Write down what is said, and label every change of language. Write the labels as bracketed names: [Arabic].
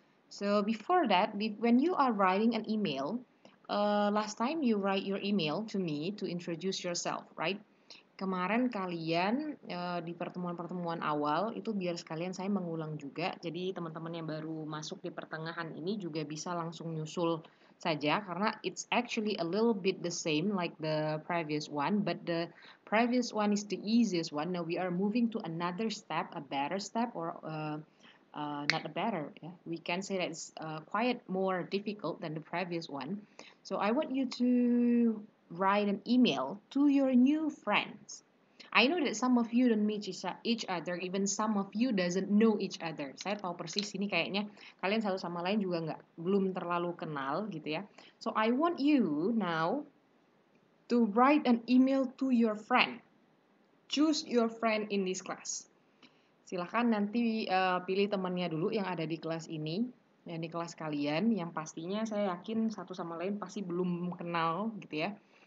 [English] So before that, when you are writing an email, last time you write your email to me to introduce yourself, right? [Indonesian] Kemarin kalian di pertemuan-pertemuan awal itu biar sekalian saya mengulang juga. Jadi teman-teman yang baru masuk di pertengahan ini juga bisa langsung nyusul saja karena [English] it's actually a little bit the same like the previous one, but the previous one is the easiest one. Now we are moving to another step, a better step, or not a better. Yeah? We can say that it's quite more difficult than the previous one. So I want you to write an email to your new friends. I know that some of you don't meet each other, even some of you doesn't know each other. [Indonesian] Saya tahu persis ini kayaknya kalian satu sama lain juga belum terlalu kenal gitu ya. [English] So I want you now to write an email to your friend. Choose your friend in this class. [Indonesian] Silahkan nanti pilih temannya dulu yang ada di kelas ini, yang di kelas kalian, yang pastinya saya yakin satu sama lain pasti belum kenal gitu ya.